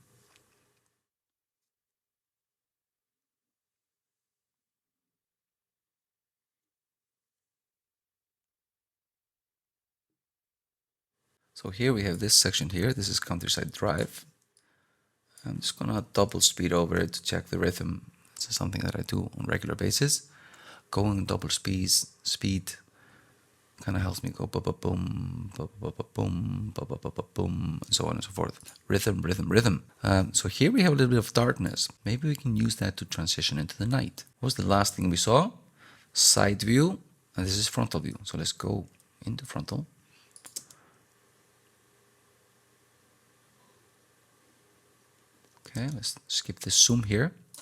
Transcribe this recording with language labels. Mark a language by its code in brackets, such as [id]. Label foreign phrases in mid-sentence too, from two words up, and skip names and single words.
[en] So here we have this section here. This is Countryside Drive. I'm just gonna double speed over it to check the rhythm. This is something that I do on a regular basis. Going double speed kind of helps me go ba-ba-boom, ba-ba-ba-boom, ba-ba-ba-boom, and so on and so forth. Rhythm, rhythm, rhythm. So here we have a little bit of darkness. Maybe we can use that to transition into the night. What was the last thing we saw? Side view, and this is frontal view. So let's go into frontal. Okay, let's skip this zoom here.